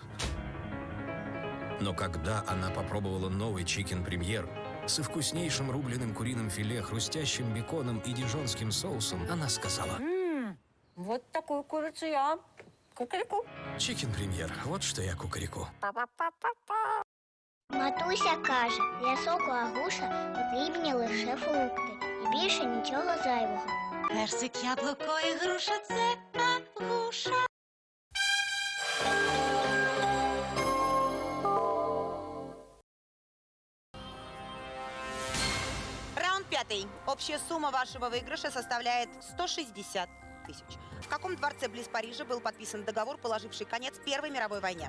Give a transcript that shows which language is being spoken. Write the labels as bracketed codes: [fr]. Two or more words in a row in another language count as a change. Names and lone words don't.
[ru] Но когда она попробовала новый чикен-премьер со вкуснейшим рубленым куриным филе, хрустящим беконом и дижонским соусом, она сказала: Вот такую курицу я кукареку. «Чикен-премьер, вот что я кукареку». [uk] Матуся каже, м'ясо агуша потрібні лише фрукти і більше нічого зайвого. Персик, яблуко і груша – це агуша. [ru] Раунд 5. Общая сумма вашего выигрыша составляет 160 тысяч. В каком дворце близ Парижа был подписан договор, положивший конец Первой мировой войне?